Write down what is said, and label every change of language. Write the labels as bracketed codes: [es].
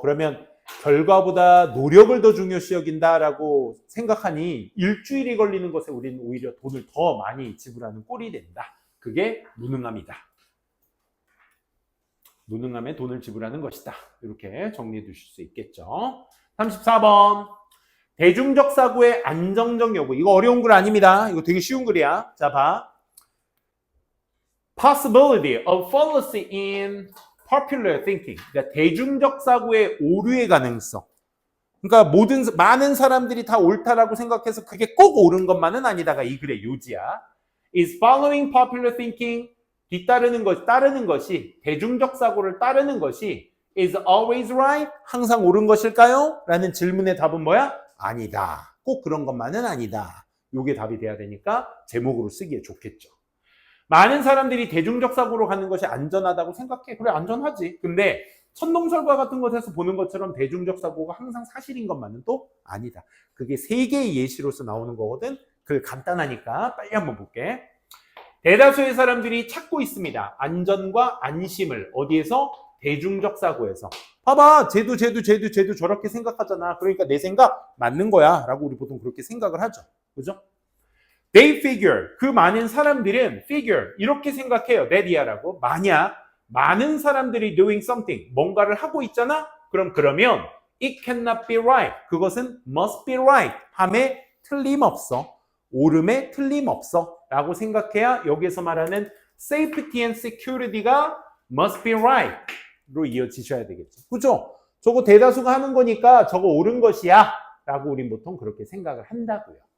[ko] 그러면 결과보다 노력을 더 중요시 여긴다라고 생각하니 일주일이 걸리는 것에 우리는 오히려 돈을 더 많이 지불하는 꼴이 된다. 그게 무능함이다. 무능함에 돈을 지불하는 것이다. 이렇게 정리해 두실 수 있겠죠. 34번. 대중적 사고의 안정적 여부. 이거 어려운 글 아닙니다. 이거 되게 쉬운 글이야. 자, 봐. [en] Possibility of fallacy in popular thinking. [ko] 그러니까 대중적 사고의 오류의 가능성. 그러니까 많은 사람들이 다 옳다라고 생각해서 그게 꼭 옳은 것만은 아니다가 이 글의 요지야. [en] Is following popular thinking [ko] 따르는 것이 대중적 사고를 따르는 것이 [en] is always right? [ko] 항상 옳은 것일까요? 라는 질문의 답은 뭐야? 아니다. 꼭 그런 것만은 아니다. 요게 답이 돼야 되니까 제목으로 쓰기에 좋겠죠. 많은 사람들이 대중적 사고로 가는 것이 안전하다고 생각해. 그래, 안전하지. 근데 천동설과 같은 것에서 보는 것처럼 대중적 사고가 항상 사실인 것만은 또 아니다. 그게 세 개의 예시로서 나오는 거거든. 그 간단하니까 빨리 한번 볼게. 대다수의 사람들이 찾고 있습니다. 안전과 안심을 어디에서? 대중적 사고에서. 봐봐, 쟤도 저렇게 생각하잖아. 그러니까 내 생각 맞는 거야 라고 우리 보통 그렇게 생각을 하죠. 그죠? [en] They figure, [ko] 그 많은 사람들은 figure, 이렇게 생각해요. that이야라고. 만약 많은 사람들이 [en] doing something, [ko] 뭔가를 하고 있잖아? 그러면 [en] it cannot be right. [ko] 그것은 [en] must be right. [ko] 함에 틀림없어. 옳음에 틀림없어 라고 생각해야 여기에서 말하는 [en] safety and security [ko] 가 [en] must be right [ko] 로 이어지셔야 되겠죠. 그죠? 저거 대다수가 하는 거니까 저거 옳은 것이야 라고 우린 보통 그렇게 생각을 한다고요.